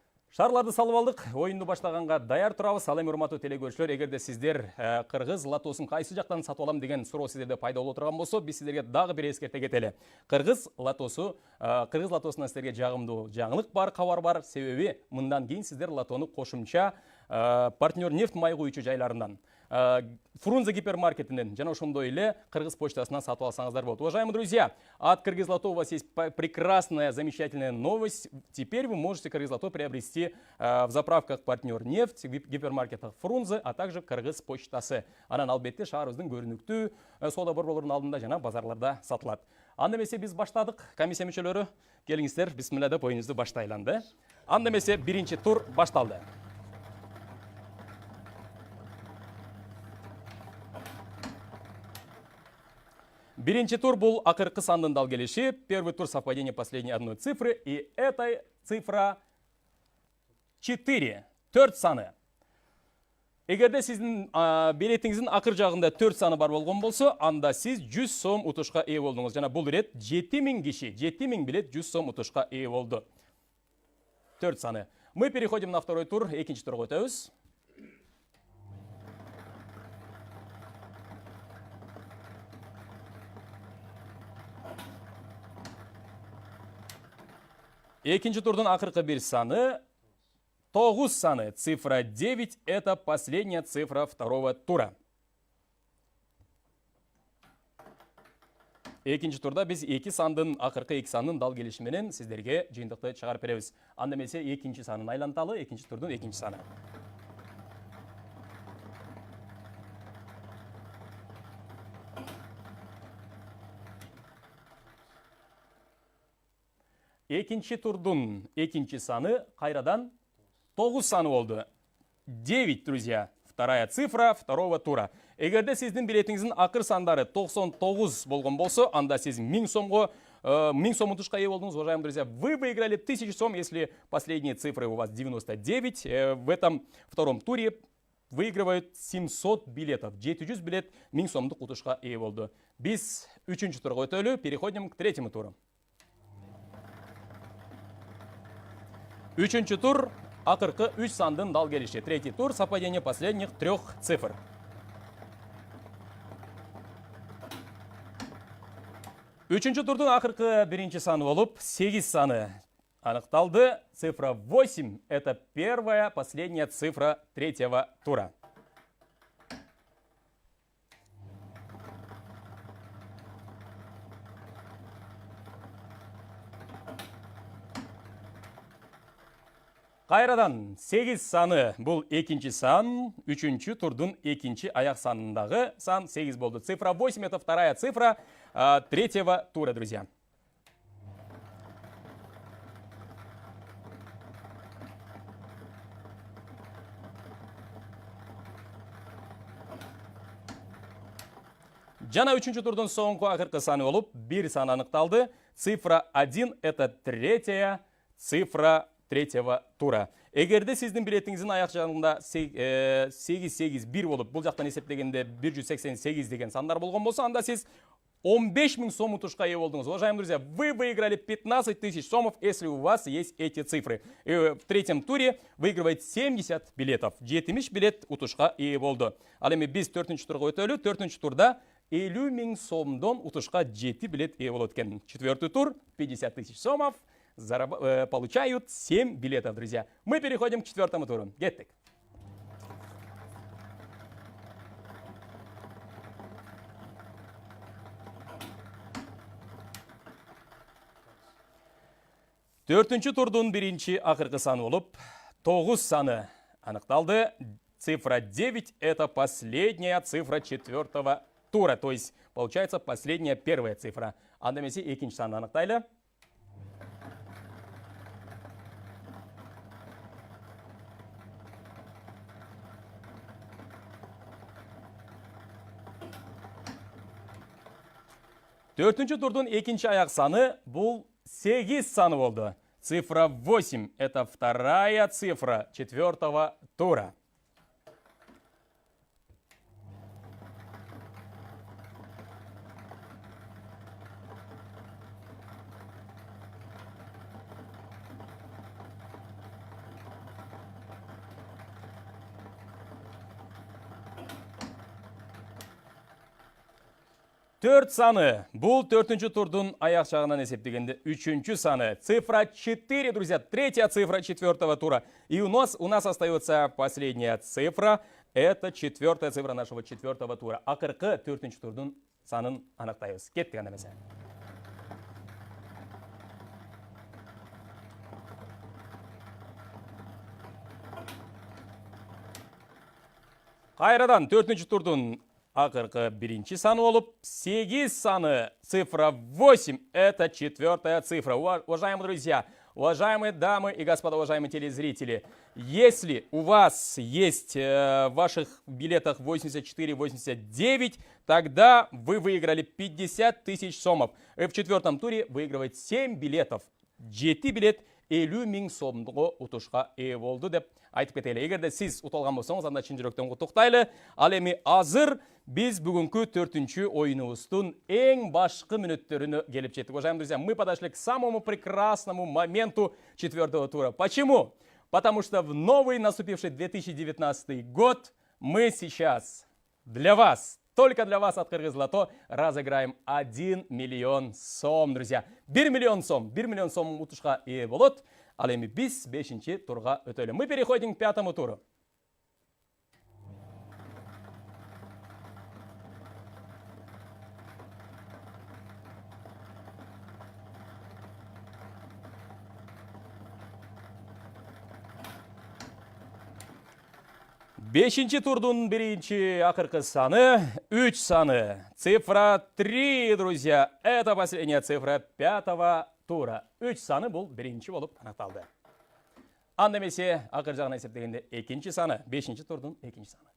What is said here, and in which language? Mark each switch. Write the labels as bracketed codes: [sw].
[ky] Шарларды салып алдык, оюнду баштаганга даяр турабыз. Ал эми урматтуу телекөрүүчүлөр, эгерде сиздер кыргыз лотосун кайсы жактан сатып алам деген суроо сиздерде пайда боло турган болсо, биз сиздерге дагы бир эскерте кетели. Кыргыз лотосунан сиздерге жагымдуу жаңылык бар, кабар бар. Себеби мындан кийин сиздер лотону кошумча партнер нефть май куючу жайларынан, Фрунзе гипермаркетинен жана ошондой эле Кыргыз почтасынан сатып алсаңыздар болот. [ru] Уважаемые друзья, от Кыргыз Лото у вас есть прекрасная, замечательная новость. Теперь вы можете Кыргыз Лото приобрести в заправках партнер нефть, гипермаркетах Фрунзе, а также Кыргыз почтасы. [ky] Анан албетте шаарыбыздын көрүнүктүү соода борборлорунун алдында жана базарларда сатылат. Анда эмесе биз баштадык. Комиссия мүчөлөрү, келиңиздер, бисмилла деп оюнубузду баштайланды. Анда эмесе биринчи тур башталды. Биринчи тур бул акыркы сандын дал келиши. [ru] Первый тур совпадение последней одной цифры. И эта цифра 4. 4 саны. [ky] Эгерде сиздин билетиңиздин акыр жагында 4 саны бар болгон болсо, анда сиз 100 сом утушка ээ болдуңуз. Жана бул ирет 7000 киши, 7000 билет 100 сом утушка ээ болду. 4 саны. [ru] Мы переходим на второй тур. [ky] Экинчи турга өтөбүз. Экинчи турдун акыркы бир саны 9 саны. [ru] Цифра 9 – это последняя цифра второго тура. [ky] Экинчи турда биз акыркы эки сандын дал келиши менен сиздерге жыйынтыкты чыгарып беребиз. Анда эмесе экинчи санын айланталы, экинчи турдун экинчи саны. Экинчи турдун экинчи саны кайрадан 9 саны болду. [ru] 9, друзья. Вторая цифра второго тура. [ky] Эгерде сиздин билетиңиздин акыр сандары 99 болгон болсо, анда сиз 1000 сом утушка ээ болдуңуз, [ru] уважаемые друзья. Вы выиграли 1000 сом, если последние цифры у вас 99. В этом втором туре выигрывают 700 билетов. [ky] 700 билет 1000 сомдук утушка ээ болду. Биз үчүнчү турга өтөлү, [ru] переходим к третьему туру. [ky] Үчүнчү тур акыркы 3 сандын дал келиши. [ru] Третий тур совпадение последних 3 цифр. [ky] Үчүнчү турдун акыркы биринчи саны болуп 8 саны аныкталды. [ru] Цифра 8 – это первая, последняя цифра третьего тура. [ky] Кайрадан 8 саны бул экинчи сан, үчүнчү турдун экинчи аяк санындагы сан 8 болду. [ru] Цифра 8 – это вторая цифра третьего тура, друзья. [ky] Жана үчүнчү турдун соңку акыркы саны болуп 1 сан аныкталды. [ru] Цифра 1 – это третья цифра третьего тура. [ky] Эгерде сиздин билетиңиздин аяк жагында 881 болуп, бул жактан эсептегенде 188 деген сандар болгон болсо, анда сиз 15 000 сом утушка ие болдыңыз. [ru] Уважаемые друзья, вы выиграли 15 000 сомов, если у вас есть эти цифры. И в третьем туре выигрывает 70 билетов. [ky] 70 билет утушка ие болды. Ал эми биз 4-нчү турга өтөлү. 4-нчү турда 50 000 сомдон утушка 7 билет ие болот экен. [ru] 4-й тур 50 000 сомов. Получают 7 билетов, друзья. Мы переходим к 4-му туру. [ky] Кеттик. Төртүнчү турдун биринчи акыркы саны болуп, 9 саны аныкталды. [ru] Цифра 9 – это последняя цифра 4-го тура. То есть, получается, последняя первая цифра. [ky] Анда эмесе экинчи саны аныктайлы. Төртүнчү турдун экинчи аяк саны бул 8 саны болду. [ru] Цифра 8 – это вторая цифра 4-го тура. [ky] Төрт саны. Бұл 4-нчү турдун аяк жагынан эсептегенде 3-нчү саны. [ru] Цифра 4, друзья. Третья цифра 4-го тура. И у нас остается последняя цифра. Это 4-я цифра нашего 4-го тура. [ky] Акыркы 4-нчү турдун санын аныктайбыз. Кеттик анда эмесе. Кайрадан 4-нчү турдун акыркы биринчи саны болуп, 8 саны, [ru] цифра 8, это 4-я цифра. Уважаемые друзья, уважаемые дамы и господа, уважаемые телезрители, если у вас есть в ваших билетах 84-89, тогда вы выиграли 50 000 сомов. И в 4-м туре выигрывает 7 билетов. [ky] 7 билет 50 000 сомдығы утушка ие болду деп айтып кетели. Эгерде сиз уталган болсоңуз, анда чын жүрөктөн куттуктайлы. Ал эми азыр биз бүгүнкү 4-нчү оюнубуздун эң башкы мүнөттөрүнө келип жеттик. [ru] Уважаемые друзья, мы подошли к самому прекрасному моменту 4-го тура. Почему? Потому что в новый наступивший 2019 год мы сейчас для вас, только для вас от Кыргыз Лото разыграем 1 миллион сом, друзья. [ky] 1 миллион сом утушка ие болот. Ал эми биз 5-нчи турга өтөлү. [ru] Мы переходим к 5-му туру. [ky] Бешинчи турдун биринчи акыркы саны 3 саны. [ru] Цифра 3, друзья. Это последняя цифра 5-го тура. [ky] 3 саны бул биринчи болуп аныкталды. Анда эмесе акыр жагына эсептегенде экинчи саны, 5-нчи турдун экинчи саны.